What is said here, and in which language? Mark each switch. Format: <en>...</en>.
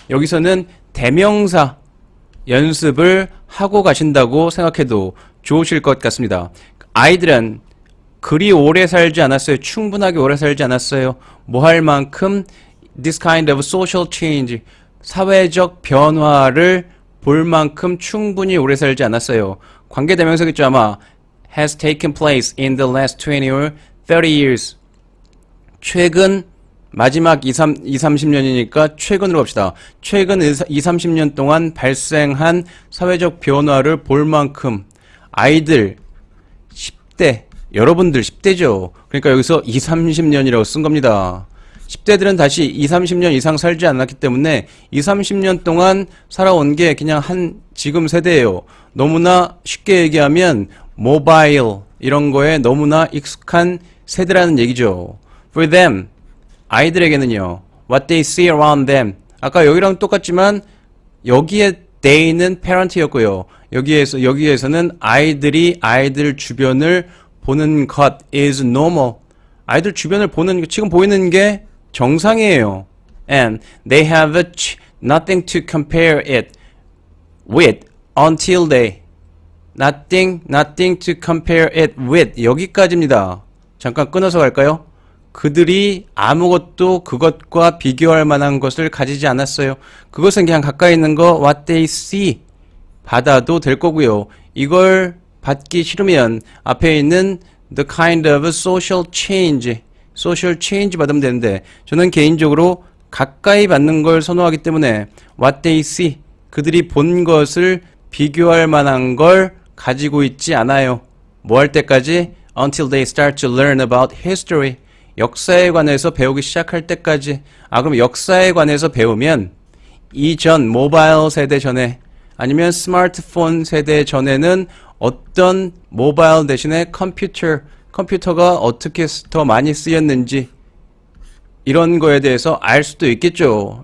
<ko>여기서는 대명사 연습을 하고 가신다고 생각해도 좋으실 것 같습니다. 아이들은 그리 오래 살지 않았어요. 충분하게 오래 살지 않았어요. 뭐 할 만큼</ko> <en>this kind of social change</en> <ko>사회적 변화를 볼 만큼 충분히 오래 살지 않았어요. 관계대명사겠죠 아마.</ko> <en>has taken place in the last 20 or 30 years.</en> <ko>최근 마지막 30년이니까 최근으로 갑시다. 최근 30년 동안 발생한 사회적 변화를 볼 만큼 아이들 10대 여러분들 10대죠. 그러니까 여기서 30년이라고 쓴 겁니다. 10대들은 다시 30년 이상 살지 않았기 때문에 30년 동안 살아온 게 그냥 지금 세대예요. 너무나 쉽게 얘기하면 모바일 이런 거에 너무나 익숙한 세대라는 얘기죠.</ko> <en>For them</en> <ko>아이들에게는요.</ko> <en>What they see around them</en> <ko>아까 여기랑 똑같지만 여기에 they는 parent였고요. 여기에서는 아이들 주변을 보는 것</ko> <en>is normal.</en> <ko>아이들 주변을 보는 지금 보이는 게 정상이에요.</ko> <en>And they have Nothing to compare it with until they. Nothing to compare it with.</en> <ko>여기까지입니다. 잠깐 끊어서 갈까요? 그들이 아무것도 그것과 비교할 만한 것을 가지지 않았어요. 그것은 그냥 가까이 있는 거 what they see 받아도 될 거고요. 이걸 받기 싫으면 앞에 있는</ko> <en>the kind of social change</en> <ko>받으면 되는데 저는 개인적으로 가까이 받는 걸 선호하기 때문에</ko> <en>what they see</en> <ko>그들이 본 것을 비교할 만한 걸 가지고 있지 않아요. 뭐 할 때까지?</ko> <en>Until they start to learn about history.</en> <ko>역사에 관해서 배우기 시작할 때까지. 그럼 역사에 관해서 배우면 이전 모바일 세대 전에 아니면 스마트폰 세대 전에는 어떤 모바일 대신에 컴퓨터가 어떻게 더 많이 쓰였는지 이런 거에 대해서 알 수도 있겠죠.</ko>